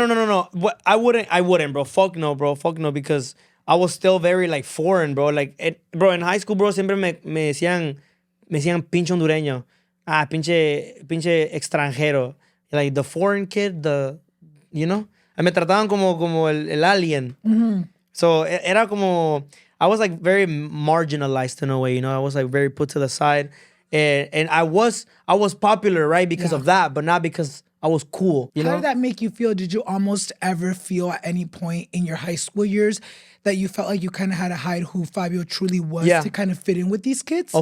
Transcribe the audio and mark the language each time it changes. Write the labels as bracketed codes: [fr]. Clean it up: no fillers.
[en] No. I wouldn't, bro. Fuck no, because I was still very, like, foreign, bro. Like, bro, in high school, bro, [es] siempre me decían pinche hondureño. Pinche extranjero. [en] Like, the foreign kid, you know? [es] Me trataban como el alien. Mm-hmm. [en] So, [es] era como, [en] I was, like, very marginalized in a way, you know? I was, like, very put to the side. And I was popular, right? Because of that, but not because I was cool, you know? How did that make you feel? Did you almost ever feel at any point in your high school years that you felt like you kind of had to hide who Fabio truly was to kind of fit in with these kids?